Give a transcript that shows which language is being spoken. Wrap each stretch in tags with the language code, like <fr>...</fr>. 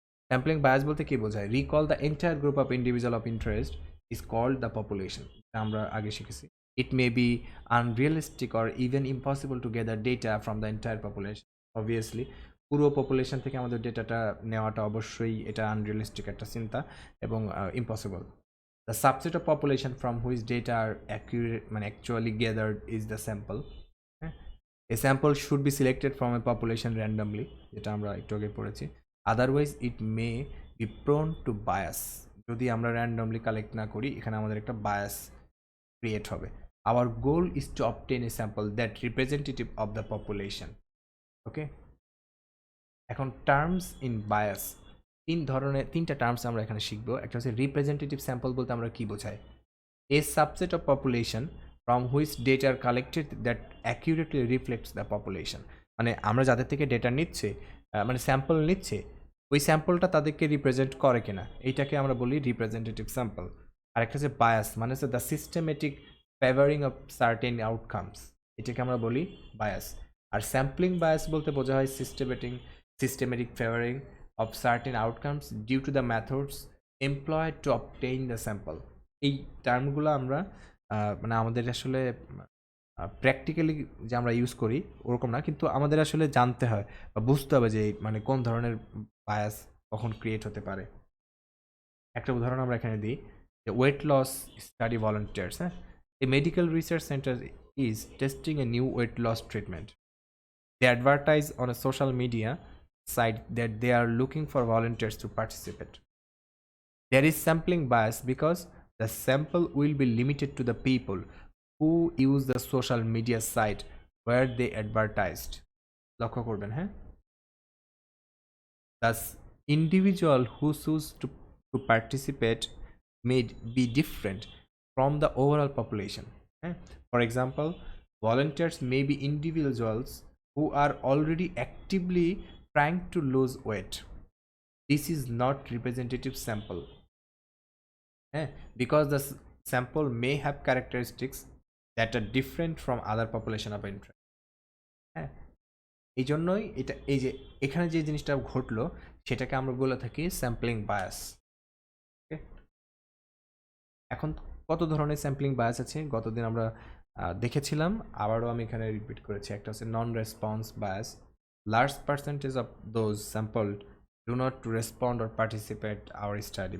<bn>Sampling bias বলতে কি বোঝায়?</bn> <en>Recall the entire group of individual of interest is called the population.</en> <bn>আমরা আগে শিখেছি।</bn> <en>It may be unrealistic or even impossible to gather data from the entire population.</en> <bn>Obviously পুরো population থেকে আমাদের ডেটাটা নেওয়াটা অবশ্যই এটা আনরিয়েলিস্টিক একটা চিন্তা এবং impossible.</bn> <en>The subset of population from which data are actually gathered is the sample. A sample should be selected from a population randomly,</en> <bn>যেটা আমরা একটু আগে পড়েছি।</bn> <en>Otherwise it may be prone to bias.</en> <bn>যদি আমরা randomly কালেক্ট না করি, এখানে আমাদের একটা bias ক্রিয়েট হবে।</bn> <en>Our goal is to obtain a sample that representative of the population.</en> <bn>Okay, এখন টার্মস ইন বায়াস, তিনটা টার্মস আমরা এখানে শিখবো। একটা হচ্ছে রিপ্রেজেন্টেটিভ স্যাম্পল বলতে আমরা কি বোঝাই?</bn> <en>A subset of population from which data are collected that accurately reflects the population.</en> <bn>মানে আমরা যাদের থেকে ডেটা নিচ্ছে, মানে স্যাম্পল নিচ্ছে, ওই স্যাম্পলটা তাদেরকে রিপ্রেজেন্ট করে কিনা, এইটাকে আমরা বলি রিপ্রেজেন্টেটিভ স্যাম্পল। আরেকটা হচ্ছে বায়াস, মানে হচ্ছে</bn> <en>the systematic favoring of certain outcomes,</en> <bn>এটাকে আমরা বলি বায়াস। আর স্যাম্পলিং বায়াস বলতে বোঝা হয়</bn> <en>systematic favoring of certain outcomes due to the methods employed to obtain the sample.</en> <bn>এই টার্মগুলো আমরা মানে আমাদের আসলে প্র্যাকটিক্যালি যে আমরা ইউজ করি ওরকম না, কিন্তু আমাদের আসলে জানতে হয় বা বুঝতে হবে যে মানে কোন ধরনের বায়াস কখন ক্রিয়েট হতে পারে। একটা উদাহরণ আমরা এখানে দিই যে ওয়েট লস স্টাডি ভলান্টিয়ার্স।</bn> <en>হ্যাঁ, a medical research center is testing a new weight loss treatment. They advertise on a social media site that they are looking for volunteers to participate. There is sampling bias because the sample will be limited to the people who use the social media site where they advertised.</en> <bn>লক্ষ্য করবেন, হ্যাঁ?</bn> <en>Thus, individual who choose to participate may be different from the overall population. For example, volunteers may be individuals who are already actively trying to lose weight. This is not representative sample, because the sample may have characteristics that are different from other population of interest.</en> <bn>এই জন্যই এটা, এই যে এখানে যে জিনিসটা ঘটলো সেটাকে আমরা বলে থাকি স্যাম্পলিং বায়াস। এখন কত ধরনের স্যাম্পলিং বায়াস আছে গতদিন আমরা দেখেছিলাম, আবারও আমি এখানে রিপিট করেছি। একটা হচ্ছে</bn> <en>Non response bias, large percentage of those sampled do not respond or participate our study.</en>